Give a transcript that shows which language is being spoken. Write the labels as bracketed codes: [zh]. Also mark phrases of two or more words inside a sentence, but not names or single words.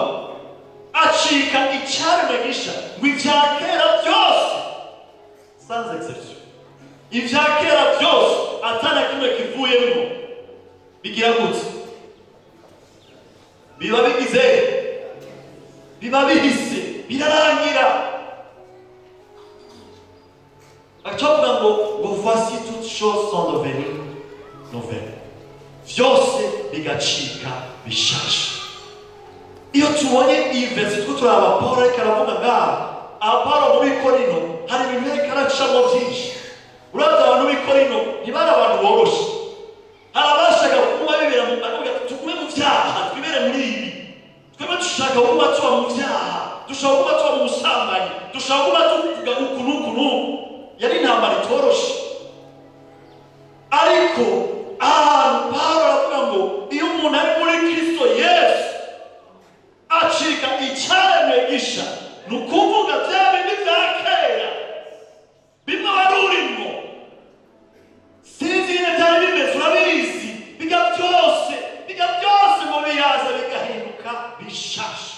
[rn] Acika icaremwe gisha, ngo ivya kera byose, [fr] sans exception, [rn] ivya kera byose atana kimwe kivuyemo, bigira gute? Biba bigize, biba bihise, birarangira. Acavuga ngo [fr] voici toutes choses sont devenues nouvelles, [rn] vyose bigacika bishasha. Iyo tubonye iyi [en] verse two [rn] turaba Paulo ariko aravuga ngaha, Paulo muri Korino hari ibintu ariko aracamo byinshi. Urabona abantu b'i Korino ntibari abantu boroshe, hari abashaka kuba bibera mu bavuga tugume mu vyaha twibere muri ibi, twebwe dushaka kuba tuba mu vyaha, dushaka kuba tuba mu busambanyi, dushaka kuba tuvuga uku n'uku n'uku. Yari intambara itoroshe, ariko ahantu Paulo aravuga ngo iyo umuntu ari muri Kristo Yesu acika icaremwe gisha, ni ukuvuga bya bindi bya kera bimwe wari urimo sinzi nyine byari bimeze urabizi, biga byose ngo biyaza bigahinduka bishasha.